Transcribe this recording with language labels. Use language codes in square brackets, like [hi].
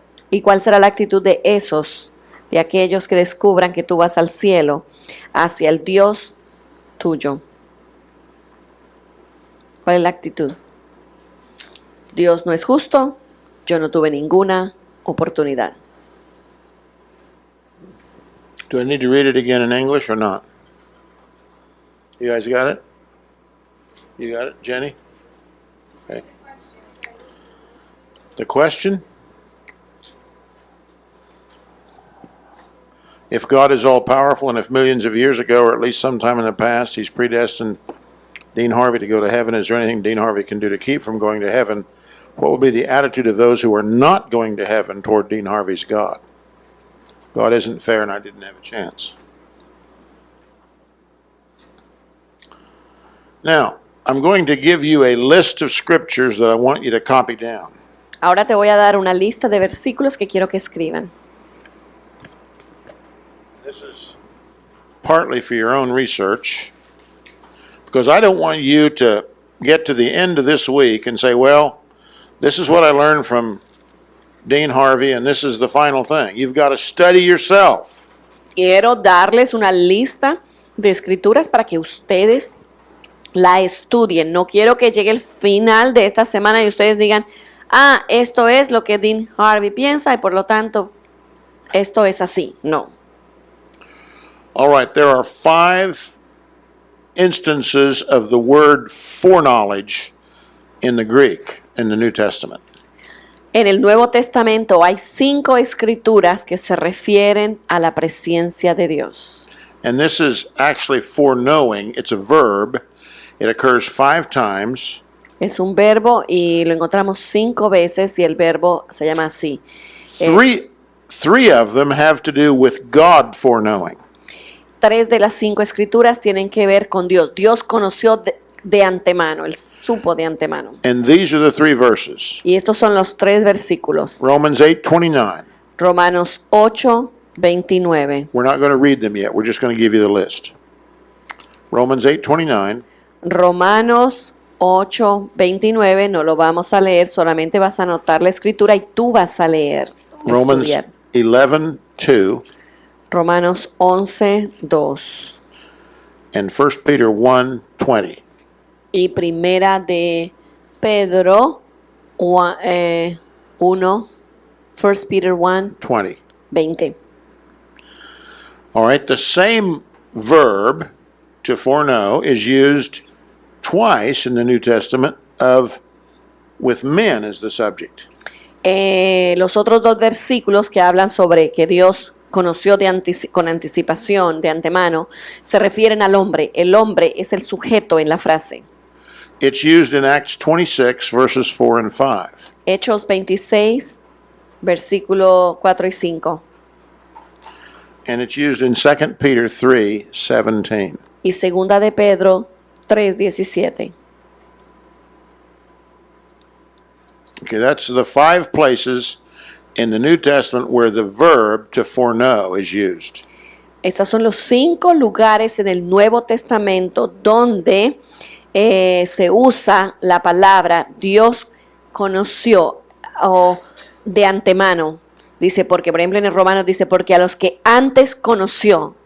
[es] ¿Y cuál será la actitud de de aquellos que descubran que tú vas al cielo hacia el Dios tuyo? ¿Cuál es la actitud? Dios no es justo, yo no tuve ninguna oportunidad. [en] Do I need to read it again in English or not? You guys got it? You got it, Jenny? Okay. The question? If God is all powerful, and if millions of years ago, or at least sometime in the past, He's predestined Dean Harvey to go to heaven, is there anything Dean Harvey can do to keep from going to heaven? What will be the attitude of those who are not going to heaven toward Dean Harvey's God? God isn't fair, and I didn't have a chance. Now, I'm going to give you a list of scriptures that I want you to copy down. [es] Ahora te voy a dar una lista de versículos que quiero que escriban. [en] This is partly for your own research, because I don't want you to get to the end of this week and say, well, this is what I learned from Dean Harvey, and this is the final thing. You've got to study yourself. [es] Quiero darles una lista de escrituras para que ustedes la estudien. No quiero que llegue el final de esta semana y ustedes digan, esto es lo que Dean Harvey piensa y por lo tanto esto es así. No. [en] All right, there are 5 instances of the word foreknowledge in the Greek in the New Testament. [es] En el Nuevo Testamento hay 5 escrituras que se refieren a la presencia de Dios. [en] And this is actually foreknowing. It's a verb. It occurs 5 times. [es] Es un verbo y lo encontramos 5 veces y el verbo se llama así. [en] Three of them have to do with God foreknowing. [es] 3 de las 5 escrituras tienen que ver con Dios. Dios conoció de antemano, Él supo de antemano. [en] And these are the 3 verses. [es] Y estos son los 3 versículos. [en] Romans 8:29. [es] Romanos 8, 29. [en] We're not going to read them yet. We're just going to give you the list. Romans 8:29. [es] Romanos 8, 29, no lo vamos a leer, solamente vas a anotar la escritura y tú vas a leer. [en] Romans [es] Estudiar. [en] 11:2. [es] Romanos 11, 2. [en] And 1 Peter 1:20. [es] Y primera de Pedro 1, 1 Peter 1, [en] 20. [es] 20. [en] All right, the same verb to foreknow is used twice in the New Testament of with men as the subject. [es] Los otros 2 versículos que hablan sobre que Dios conoció con anticipación, de antemano, se refieren al hombre. El hombre es el sujeto en la frase. [en] It's used in Acts 26 verses 4 and 5. [es] Hechos 26, versículo 4 y 5. [en] And it's used in 2 Peter 3:17. [es] Y segunda de Pedro 3, 17. Okay, that's the 5 places in the New Testament where the verb to foreknow is used. Estos son los 5 lugares en el Nuevo Testamento donde se usa la palabra Dios conoció o de antemano. Dice, porque por ejemplo en el Romanos dice, porque a los que antes conoció.